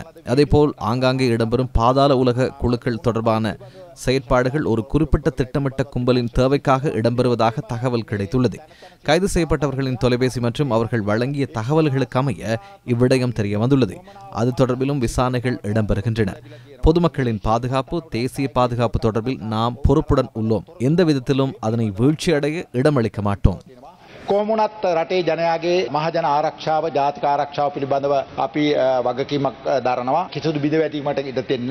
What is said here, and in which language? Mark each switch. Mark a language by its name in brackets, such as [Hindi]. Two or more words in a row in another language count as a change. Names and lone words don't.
[Tamil] அதேபோல் ஆங்காங்கே இடம்பெறும் பாதாள உலக குழுக்கள் தொடர்பான செயற்பாடுகள் ஒரு குறிப்பிட்ட திட்டமிட்ட கும்பலின் தேவைக்காக இடம்பெறுவதாக தகவல் கிடைத்துள்ளது. கைது செய்யப்பட்டவர்களின் தொலைபேசி மற்றும் அவர்கள் வழங்கிய தகவல்களுக்கு அமைய இவ்விடயம் தெரிய வந்துள்ளது. அது தொடர்பிலும் விசாரணைகள் இடம்பெறுகின்றன. பொதுமக்களின் பாதுகாப்பு, தேசிய பாதுகாப்பு தொடர்பில் நாம் பொறுப்புடன் உள்ளோம். எந்த விதத்திலும் அதனை வீழ்ச்சியடைய இடமளிக்க மாட்டோம். [Sinhala] කොමුණත් රටේ ජනයාගේ මහජන ආරක්ෂාව ජාතික ආරක්ෂාව පිළිබඳව අපි වගකීමක් දරනවා. කිසිදු බිඳවැටීමකට ඉඩ දෙන්නේ